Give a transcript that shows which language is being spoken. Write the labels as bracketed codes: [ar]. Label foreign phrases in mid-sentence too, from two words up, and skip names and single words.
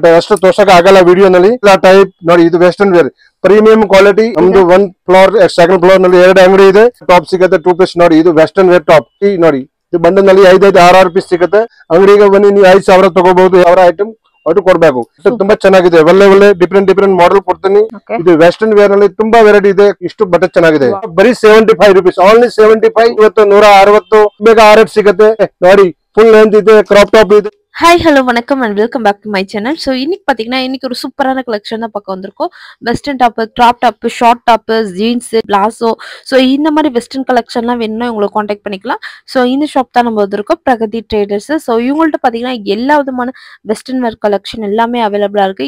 [kn] ಅಷ್ಟು ತೋರ್ಸಕ್ಕೆ ಆಗಲ್ಲ ವಿಡಿಯೋನಲ್ಲಿ ಟೈಪ್ ನೋಡಿ ಇದು [en] western wear premium quality [kn] ನಮ್ದು 1 ಫ್ಲೋರ್ [en] second floor [kn] ನಲ್ಲಿ 2 ಅಂಗಡಿ ಇದೆ ಟಾಪ್ ಸಿಗುತ್ತೆ 2 ಪೀಸ್ ನೋಡಿ ಇದು [en] western wear top [kn] ನೋಡಿ ಇದು ಬಂಡಲ್ ನಲ್ಲಿ 5 ರೂಪೀಸ್ ಸಿಗುತ್ತೆ ಅಂಗಡಿಗೆ ಬನ್ನಿ ನೀವು 5000 ತಗೋಬಹುದು ಅವರ ಐಟಮ್ ಅದು ಕೊಡ್ಬೇಕು ತುಂಬಾ ಚೆನ್ನಾಗಿದೆ ಒಳ್ಳೆ [en] different model [kn] ಕೊಡ್ತೀನಿ ಇದು [en] western wear [kn] ನಲ್ಲಿ ತುಂಬಾ ವೆರೈಟಿ ಇದೆ ಇಷ್ಟು ಬಟ್ಟೆ ಚೆನ್ನಾಗಿದೆ ಬರೀ 75 [en] rupees only [kn] 75 ಇವತ್ತು 160 ಬೇಗ RF ಸಿಗುತ್ತೆ ನೋಡಿ [en] full length [kn] ಇದೆ [en] crop top [kn] ಇದೆ [en] hi hello [ta] வணக்கம் [en] and welcome back to my channel. [ta] ஸோ இன்னைக்கு பார்த்தீங்கன்னா இன்னைக்கு ஒரு சூப்பரான கலெக்ஷன் தான் பார்க்க வந்திருக்கோம். [en] western top, crop top, short top, jeans, palazzo. [ta] ஸோ இந்த மாதிரி வெஸ்டர்ன் கலெக்ஷன்லாம் வேணும்னா உங்களை காண்டாக்ட் பண்ணிக்கலாம். ஸோ இந்த ஷாப் தான் நம்ம வந்திருக்கோம், பிரகதி ட்ரேடர்ஸ். ஸோ இவங்கள்ட்ட பார்த்தீங்கன்னா எல்லா விதமான [en] western wear collection [ta] எல்லாமே அவைலபிளாக இருக்குது.